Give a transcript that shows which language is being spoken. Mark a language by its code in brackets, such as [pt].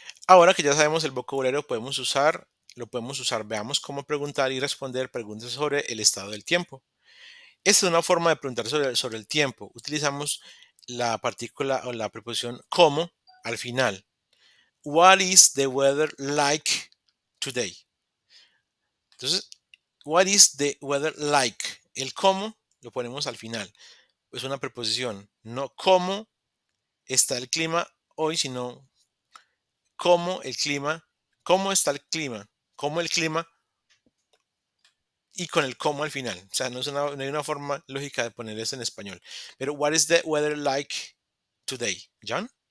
[es] Ahora que ya sabemos el vocabulario, lo podemos usar, veamos cómo preguntar y responder preguntas sobre el estado del tiempo. Esta es una forma de preguntar sobre el tiempo. Utilizamos la partícula o la preposición como al final. [en] What is the weather like today? Entonces, what is the weather like? [es] El cómo lo ponemos al final. Es una preposición. No cómo está el clima hoy, sino cómo el clima, cómo está el clima, cómo el clima y con el cómo al final. O sea, no hay una forma lógica de poner eso en español. [en] Pero, what is the weather like today, John?